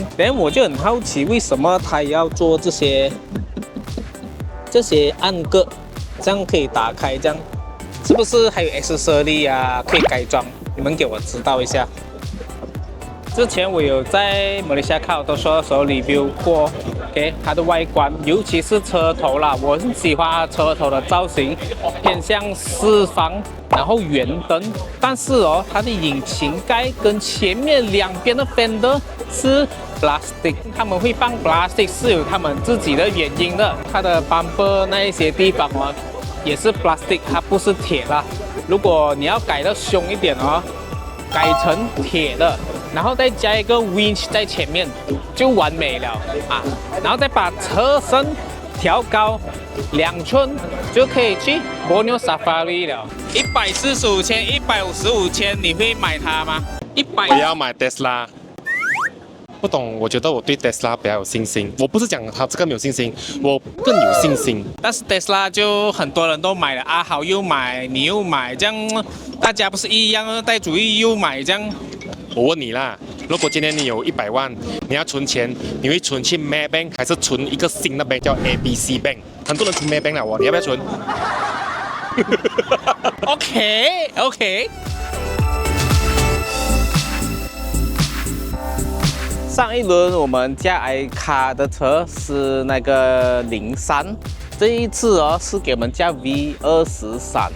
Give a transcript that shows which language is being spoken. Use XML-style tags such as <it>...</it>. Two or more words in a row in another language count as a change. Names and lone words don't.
<zh>但我就很好奇，為什麼它要做這些暗格，這樣可以打開，這樣是不是還有 accessory 啊可以改裝？你們給我知道一下。之前我有在馬來西亞 Car Auto Show的時候 review 過 ，OK， 它的外觀，尤其是車頭啦，我很喜歡它車頭的造型，偏向四方，然後圓燈。但是哦，它的引擎蓋跟前面2邊的 fender 是 plastic， 他們會放 plastic 是有他們自己的原因的。它的 bumper 那一些地方哦，也是 plastic， 它不是鐵啦。如果你要改得凶一點哦，改成鐵的，然後再加一個 winch 在前面，就完美了啊！然後再把車身調高2寸，就可以去 Borneo Safari 了。145千、155千，你會買它嗎？100。我要買 Tesla。不懂，我覺得我對 Tesla 比較有信心。我不是講它這個沒有信心，我更有信心。但是 Tesla 就很多人都買了，阿豪又買，你又買，這樣大家不是一樣二代主義又買這樣。我問你啦，如果今天你有100萬，你要存錢，你會存去 Maybank 還是存一個新的 bank 叫 ABC Bank？很多人存 Maybank 了，你要不要存？OK。上一輪我們駕iCar的車是那個03，這一次哦是給我們駕 V23。</zh>